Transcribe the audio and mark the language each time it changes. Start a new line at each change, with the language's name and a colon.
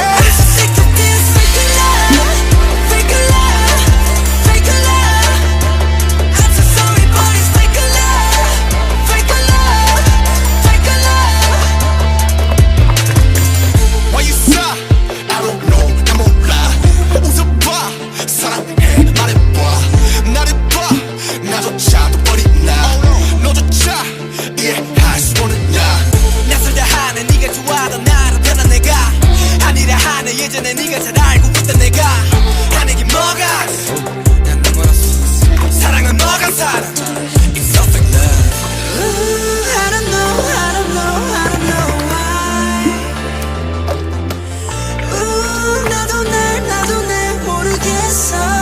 English: I'm so sick of this fake love, fake love, fake love. I'm so sorry but it's fake love, fake love, fake love. Why you sigh? I don't know
Korean: 나 몰라 웃어봐 사랑해 말해봐 나를 봐 나조차도 버리나 너조차 이해할 수 없느냐 낯설다 하네 네가 좋아하던 나로 변한 내가 아니라 하네 예전에 네가 잘 알고 있던 내가 하는 게 뭐가 난너 몰랐어 사랑은 뭐가 사랑
English: It's so fake love Ooh, I don't know, I don't know, I don't know why.
Korean: Ooh, 나도 날 모르겠어.